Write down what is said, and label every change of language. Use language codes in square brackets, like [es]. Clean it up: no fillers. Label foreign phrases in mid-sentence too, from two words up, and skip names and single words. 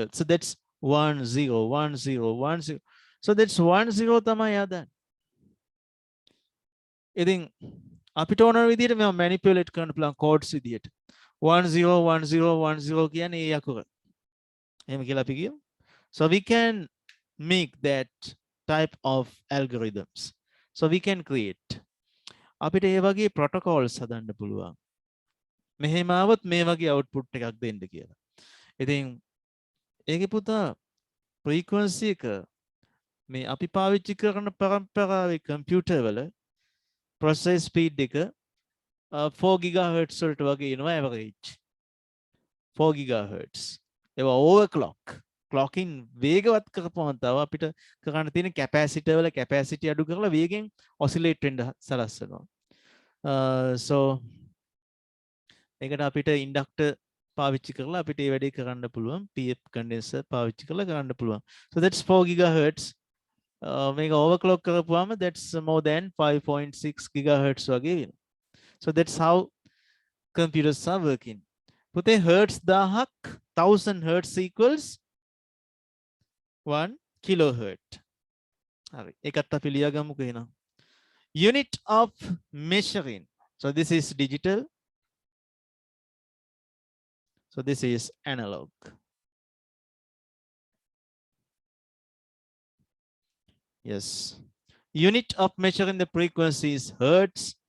[en] So that's 1 0 1 0 1 0. So that's 1 0 [si] තමයි එයා දාන්නේ. ඉතින් අපිට ඕන විදිහට මේව manipulate කරන්න පුළුවන් codes විදිහට 1 0 1 0 1 0 කියන්නේ ඒ අකුර. එහෙම කියලා අපි කියමු. [en] So we can make that type of algorithms. So we can create. [si] අපිට ඒ වගේ protocols හදන්න පුළුවන්. මෙහෙම આવොත් මේ වගේ output එකක් දෙන්න කියලා. ඉතින් ඒකේ පුතා frequency එක මේ අපි පාවිච්චි කරන පරම්පරාවේ computer වල [en] process speed [si] එක 4 GHz වලට වගේ එනවා [en] average 4 GHz. [si] ඒවා [en] overclock clocking [si] වේගවත් කරපුවම තව අපිට කරන්න තියෙන capacitor වල capacity අඩු කරලා වේගෙන් oscillate වෙන්න සලස්වනවා. So ඒකට අපිට inductor පාවිච්චි කරලා අපිට ඒ වැඩේ කරන්න පුළුවන්. [en] PF condenser [si] පාවිච්චි කරලා කරන්න පුළුවන්. [en] So that's 4 GHz. [si] මේක overclock කරපුවාම [en] that's more than 5.6 GHz [si] වගේ වෙනවා. [en] So that's how computers are working. [si] පුතේ hertz 1000ක් [en] 1000 hertz equals 1 kilohertz. [si] හරි. ඒකත් අපි ලියාගමුකෝ එහෙනම්. [en] Unit of measuring. So this is digital. So this is analog. Yes. Unit of measuring the frequency is hertz.